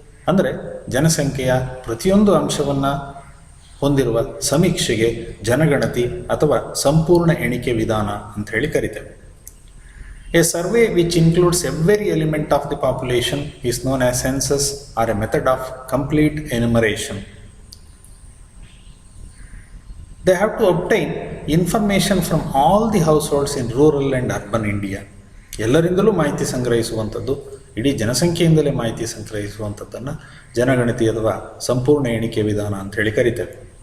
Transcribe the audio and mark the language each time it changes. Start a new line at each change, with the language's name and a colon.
Kannada: ಅಂದರೆ ಜನಸಂಖ್ಯೆಯ ಪ್ರತಿಯೊಂದು ಅಂಶವನ್ನು ಹೊಂದಿರುವ ಸಮೀಕ್ಷೆಗೆ ಜನಗಣತಿ ಅಥವಾ ಸಂಪೂರ್ಣ ಎಣಿಕೆ ವಿಧಾನ ಅಂಥೇಳಿ ಕರಿತೇವೆ.
English: A survey which includes every element of the population is known as census or a method of complete enumeration. They have to obtain information from all the households in rural and urban India.
Kannada: ಎಲ್ಲರಿಂದಲೂ ಮಾಹಿತಿ ಸಂಗ್ರಹಿಸುವಂಥದ್ದು, ಇಡೀ ಜನಸಂಖ್ಯೆಯಿಂದಲೇ ಮಾಹಿತಿ ಸಂಗ್ರಹಿಸುವಂಥದ್ದನ್ನು ಜನಗಣತಿ ಅಥವಾ ಸಂಪೂರ್ಣ ಎಣಿಕೆ ವಿಧಾನ ಅಂತೇಳಿ ಕರೀತೇವೆ.